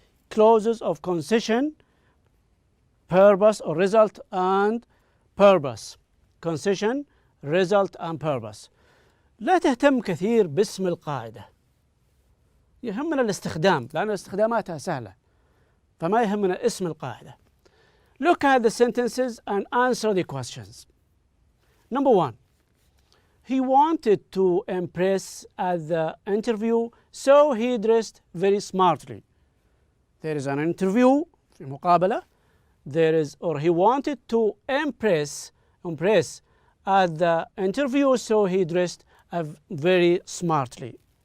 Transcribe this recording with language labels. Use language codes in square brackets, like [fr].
[en] Clauses of concession, purpose or result, and purpose. concession, result, and purpose. [ar] لا تهتم كثير باسم القاعدة. يهمنا الاستخدام، لأن استخداماتها سهلة، فما يهمنا اسم القاعدة. [en] Look at the sentences and answer the questions. Number 1. He wanted to impress at the interview, so he dressed very smartly. There is an interview, [ar] في مقابلة. [en] There is, or he wanted to impress at the interview, so he dressed very smartly.